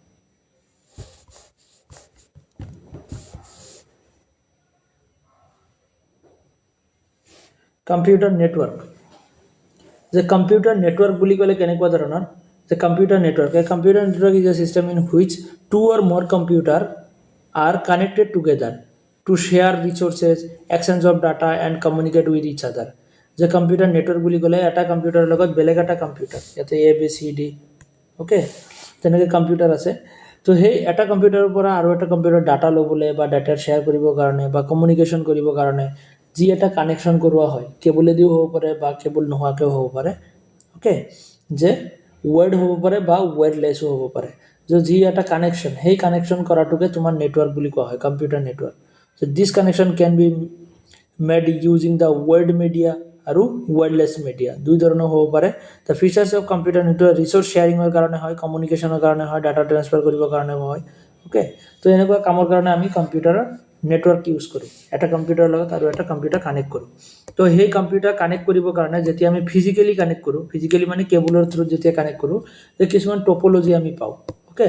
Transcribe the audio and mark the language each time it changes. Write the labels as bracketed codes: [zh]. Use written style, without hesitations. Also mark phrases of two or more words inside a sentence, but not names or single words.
[as] কম্পিউটাৰ নেটৱৰ্ক যে কম্পিউটাৰ নেটৱৰ্ক বুলি ক'লে কেনেকুৱা ধৰণৰ যে [en] কম্পিউটাৰ নেটৱৰ্ক এ computer network is a system in which 2 or more computer are connected together to share resources, exchange of data and communicate with each other. [as] যে [en] computer network [as] বুলি ক'লে এটা কম্পিউটাৰৰ লগত বেলেগ এটা কম্পিউটাৰ, ইয়াতে ABCD, অ'কে, তেনেকৈ কম্পিউটাৰ আছে। তো সেই এটা কম্পিউটাৰৰ পৰা আৰু এটা কম্পিউটাৰ ডাটা ল'বলৈ বা [en] data share [as] কৰিবৰ কাৰণে বা কমিউনিকেশ্যন কৰিবৰ কাৰণে যি এটা কানেকশ্যন কৰোৱা হয়, কেবলেদিও হ'ব পাৰে বা কেবল নোহোৱাকৈও হ'ব পাৰে, অ'কে, যে ৱাৰ্ড হ'ব পাৰে বা ৱায়াৰলেছো হ'ব পাৰে। যি এটা কানেকশ্যন, সেই কানেকশ্যন কৰাটোকে তোমাৰ নেটৱৰ্ক বুলি কোৱা হয়, [en] computer network. So this connection can be made using the word media আৰু wireless media, [as] দুই ধৰণৰ হ'ব পাৰে। [en] The features of computer network resource sharing [as] কাৰণে হয়, কমিউনিকেশ্যনৰ কাৰণে হয়, [en] data transfer [as] কৰিবৰ কাৰণে হয়, অ'কে। তো এনেকুৱা কামৰ কাৰণে আমি কম্পিউটাৰৰ [en] network use [as] কৰোঁ, এটা কম্পিউটাৰৰ লগত আৰু এটা কম্পিউটাৰ কানেক্ট কৰোঁ। তো সেই কম্পিউটাৰ কানেক্ট কৰিবৰ কাৰণে যেতিয়া আমি ফিজিকেলি কানেক্ট কৰোঁ, ফিজিকেলি মানে কেবলৰ থ্ৰুত যেতিয়া কানেক্ট কৰোঁ, যে কিছুমান টপ'লজি আমি পাওঁ, অ'কে।